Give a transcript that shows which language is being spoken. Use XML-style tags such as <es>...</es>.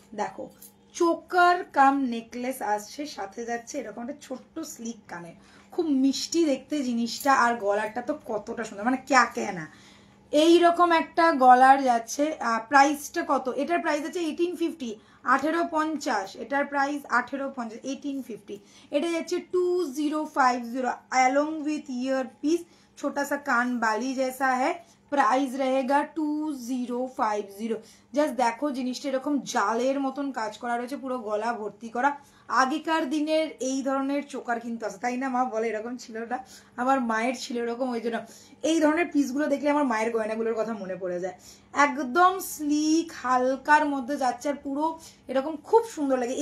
<bn>দেখো চোকার কাম নেকলেস আসছে, সাথে যাচ্ছে এরকম একটা ছোট্ট স্লিক কানের, খুব মিষ্টি দেখতে জিনিসটা। আর গলাটা তো কতটা সুন্দর, মানে ক্যা কেনা এইরকম একটা গলার যাচ্ছে। প্রাইসটা কত? এটার প্রাইস আছে 1850। 1850, এটার প্রাইস 1850, 1850। এটা যাচ্ছে</bn> <hi>2050</hi> <en>along with</en> <hi>ईयर पीस, छोटा सा कान बाली जैसा है, প্রাইস रहेगा 2050।</hi> <bn>জাস্ট দেখো জিনিসটা এরকম জালের মতন কাজ করা রয়েছে, পুরো গলা ভর্তি করা। আগেকার দিনের এই ধরনের চোকার কিন্তু আছে, তাই না মা বলে? এরকম ছিল না, আমার মায়ের ছিল এরকম, ওই জন্য এই ধরনের পিসগুলো দেখলে আমার মায়ের গয়নাগুলোর কথা মনে পড়ে যায়। একদম স্লিক হালকার মধ্যে যাচ্ছে, আর পুরো এরকম খুব সুন্দর লাগে।</bn>